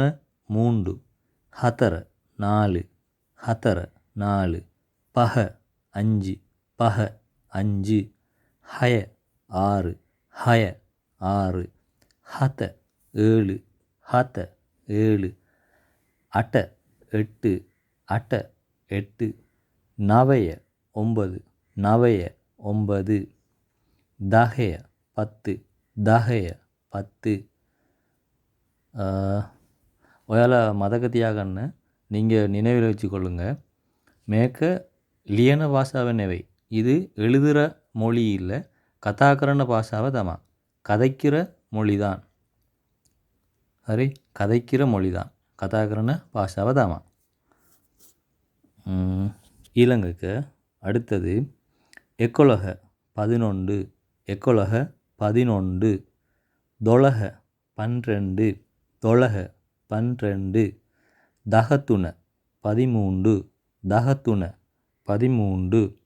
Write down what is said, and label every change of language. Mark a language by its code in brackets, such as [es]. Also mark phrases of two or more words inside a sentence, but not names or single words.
[ta] மூன்று හතර நாலு හතර நாலு පහ அஞ்சு පහ அஞ்சு හය ஆறு හය ஆறு හත ஏழு හත ஏழு அට எட்டு அට எட்டு நவய ஒன்பது நவய ஒன்பது දහය பத்து දහය பத்து [si] ඔයාලා මතක තියාගන්න [ta] நீங்கள் நினைவில் வச்சுக்கொள்ளுங்க [si] මේක ලියන භාෂාව නෙවෙයි [ta] இது எழுதுகிற மொழி இல்லை [si] කතා කරන භාෂාව තමයි [ta] கதைக்கிற மொழி தான் சரி கதைக்கிற மொழி தான் [si] කතා කරන භාෂාව තමයි ඊළඟට அடுத்தது 11 11 11 11 12 12 12 12 13 13 13 13